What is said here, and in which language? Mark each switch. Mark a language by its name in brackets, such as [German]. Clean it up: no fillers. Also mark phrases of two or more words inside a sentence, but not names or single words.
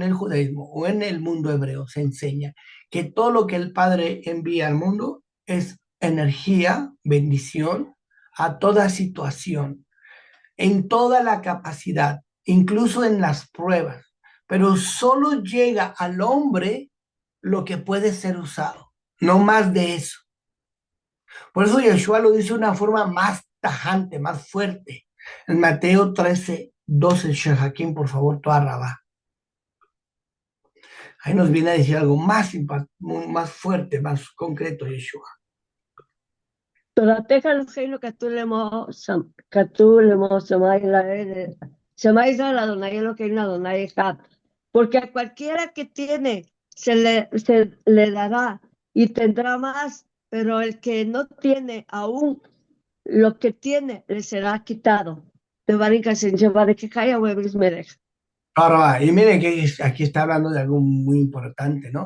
[Spanish] el judaísmo, o en el mundo hebreo, se enseña que todo lo que el Padre envía al mundo es energía, bendición, a toda situación, en toda la capacidad, incluso en las pruebas, pero solo llega al hombre lo que puede ser usado, no más de eso. Por eso Yeshua lo dice de una forma más tajante, más fuerte. En Mateo 13:12, Shehakim, por favor, [Hebrew] תודה רבה. [Spanish] Ahí nos viene a decir algo más fuerte, más concreto, Yeshua. [Hebrew] תורתך אלוהינו כתוב לאמור שמע ישראל אדוני אלוהינו אדוני אחד, [Spanish] porque a cualquiera que tiene se le dará y tendrá más, pero el que no tiene aún lo que tiene le será quitado. Ahora, y miren que aquí está hablando de algo muy importante, ¿no?